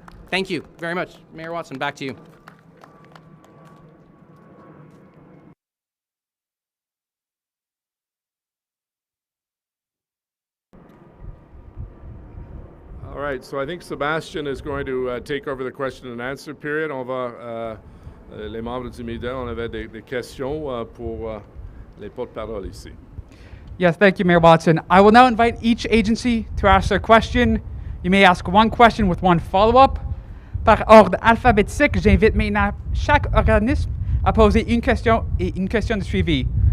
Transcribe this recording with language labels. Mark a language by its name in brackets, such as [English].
[English] Thank you very much. Mayor Watson, back to you. All right, so I think Sebastian is going to take over the question and answer period. [French] On va, les membres du média, on avait des questions pour les porte-parole ici. [English] Yes, thank you, Mayor Watson. I will now invite each agency to ask their question. You may ask one question with one follow-up. [French] Par ordre alphabétique, j'invite maintenant chaque organisme à poser une question et une question de suivi.